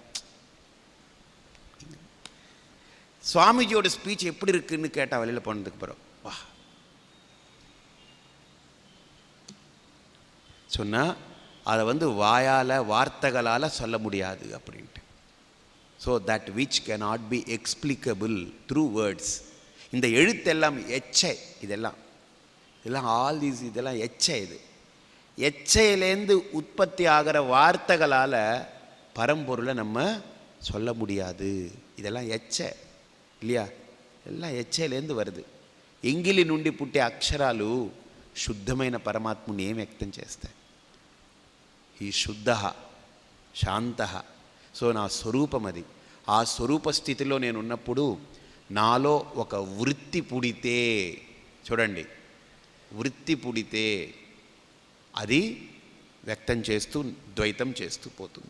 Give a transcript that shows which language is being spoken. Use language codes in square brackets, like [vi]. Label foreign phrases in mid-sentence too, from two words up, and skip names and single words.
[ta] சுவாமிஜியோட ஸ்பீச் எப்படி இருக்குன்னு கேட்டால் வெளியில் போனதுக்கு பிறகு வா சொன்னால் அதை வந்து வாயால் வார்த்தைகளால் சொல்ல முடியாது அப்படின்ட்டு. [en] So that which cannot be explicable through words. [ta] இந்த எழுத்தெல்லாம் எச்சை, இதெல்லாம் [en] all these, [ta] இதெல்லாம் எச்சை. இது எச்சையிலேருந்து உற்பத்தி ஆகிற வார்த்தைகளால் பரம்பொருளை நம்ம சொல்ல முடியாது. இதெல்லாம் எச்சை இல்லையா? எல்லாம் ఎచ్చేలేందు வருது. [te] ఎంగిలి నుండి పుట్టే అక్షరాలు శుద్ధమైన పరమాత్మని ఏం వ్యక్తం చేస్తాయి? ఈ శుద్ధ శాంత. సో నా స్వరూపం అది. ఆ స్వరూప స్థితిలో నేను ఉన్నప్పుడు నాలో ఒక వృత్తి పుడితే, చూడండి, వృత్తి పుడితే అది వ్యక్తం చేస్తూ ద్వైతం చేస్తూ పోతుంది.